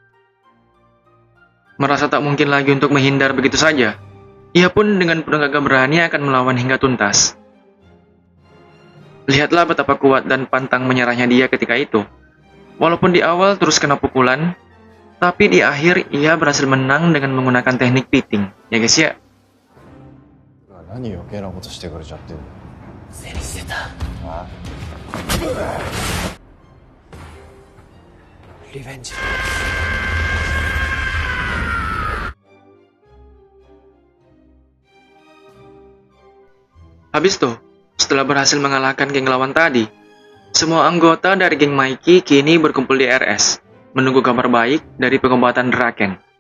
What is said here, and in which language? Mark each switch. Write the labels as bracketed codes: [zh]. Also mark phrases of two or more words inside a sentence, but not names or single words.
[id] Merasa tak mungkin lagi untuk menghindar begitu saja, ia pun dengan penuh gagah berani akan melawan hingga tuntas. Lihatlah betapa kuat dan pantang menyerahnya dia ketika itu. Walaupun di awal terus kena pukulan, tapi di akhir ia berhasil menang dengan menggunakan teknik piting, ya guys ya. [ja] 何余計なことしてくれちゃってんの。背にしてた。ああ、リベンジ。 [id] Habis tuh, setelah berhasil mengalahkan geng lawan tadi, semua anggota dari geng Maiki kini berkumpul di RS, menunggu kabar baik dari pengobatan Draken.